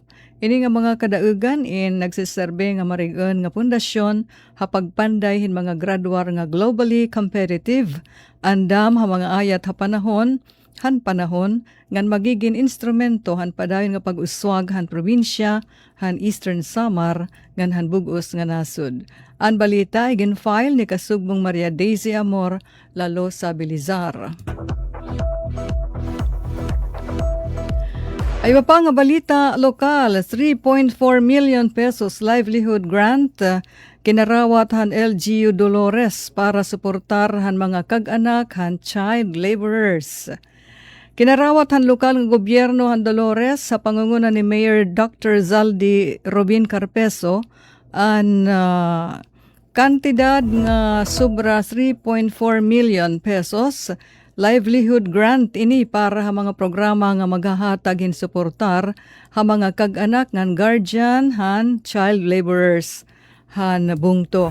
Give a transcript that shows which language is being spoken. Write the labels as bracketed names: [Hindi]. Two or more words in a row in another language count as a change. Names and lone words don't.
[Waray] Ini nga mga kadaugan in nagsiserbe nga marigon nga pundasyon hapagpanday hin mga graduar nga [English] globally competitive, [Waray] andam ha mga ayat ha panahon ngan magiging instrumento han padayon nga pag-uswag han probinsya, han Eastern Samar, ngan han bugos nga nasud. Ang balita igin file ni Kasugbong Maria Daisy Amor, lalo sa Bilizar. Ay pa nga balita lokal, 3.4 [English] million pesos livelihood grant [Waray] kinarawat han LGU Dolores para suportar han mga kag-anak han [English] child laborers. [Waray] Kinarawat han lokal nga gobyerno han Dolores sa pangunguna ni Mayor Dr. Zaldi Robin Carpeso ang kantidad nga sobra 3.4 [English] million pesos livelihood grant [Waray] ini para ha mga programa nga maghahatag hin suportar ha mga kag-anak ngan guardian han [English] child laborers [Waray] han bungto.